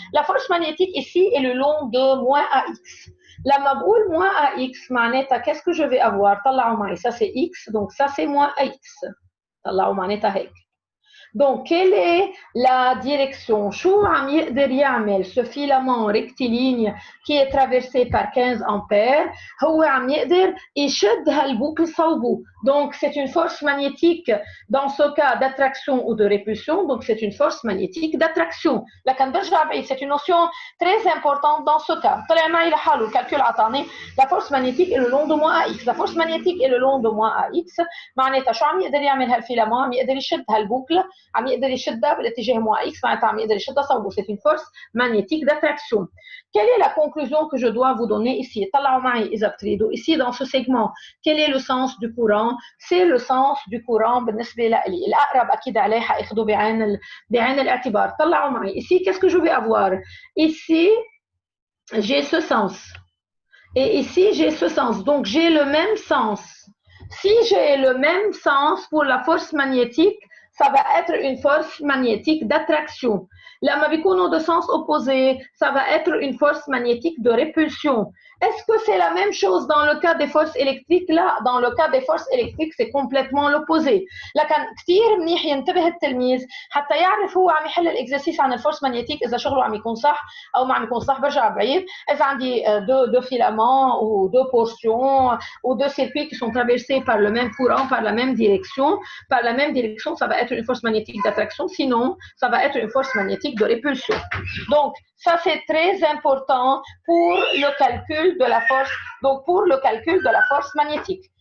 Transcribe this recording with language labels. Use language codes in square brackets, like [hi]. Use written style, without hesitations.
[fr] La force magnétique ici est le long de moins AX. [ar] لما بقول [fr] moins AX معناتها qu'est-ce que je vais avoir؟ [ar] طلعوا معي [fr] ça c'est X donc ça c'est moins AX. [ar] طلعوا معناتها هيك. [fr] Donc, quelle est la direction? [ar] شو عم يقدر يعمل [fr] ce filament rectiligne qui est traversé par 15 ampères? [ar] هو عم يقدر يشد هالبوكل صوبه. [fr] Donc, c'est une force magnétique dans ce cas d'attraction ou de répulsion. Donc, c'est une force magnétique d'attraction. [ar] لكن برجع بعيد, [fr] c'est une notion très importante dans ce cas. [ar] طلع معي لحاله الكالكول عطاني [fr] la force magnétique est le long de moins AX. La force magnétique est le long de moins AX. [ar] معناتها شو عم يقدر يعمل هالفيلامون؟ عم يقدر يشد هالبوكل عم يقدر يشدها بالاتجاه [fr] moins X [ar] معناتها عم يقدر يشدها صوبه. [fr] C'est une force magnétique d'attraction. Quelle est la conclusion que je dois vous donner ici? [ar] طلعوا معي إذا بتريدوا. [fr] Ici dans ce segment, quel est le sens du courant? C'est le sens du courant [ar] بالنسبة لي. الأقرب أكيد عليه حأخذه بعين الاعتبار. طلعوا معي. [fr] Ici, qu'est-ce que je vais avoir? Ici, j'ai ce sens. Et ici, j'ai ce sens. Donc, j'ai le même sens. Si j'ai le même sens pour la force magnétique, ça va être une force magnétique d'attraction. [ar] لما بيكونوا [fr] de sens opposé, ça va être une force magnétique de répulsion. Est-ce que c'est la même chose dans le cas des forces électriques? Là, dans le cas des forces électriques, c'est complètement l'opposé. [ar] لكن كثير منيح ينتبه التلميذ حتى يعرف هو عم يحل الاكزرسيس عن الفورس ماغنيتيك اذا شغله عم يكون صح او ما عم يكون صح. برجع بعيد اذا عندي [fr] deux filaments ou deux portions ou deux circuits qui sont traversés par le même courant, par la même direction, ça va être une force magnétique d'attraction. Sinon, ça va être une force magnétique de répulsion. Donc, ça c'est très important pour le calcul de la force, donc pour le calcul de la force magnétique.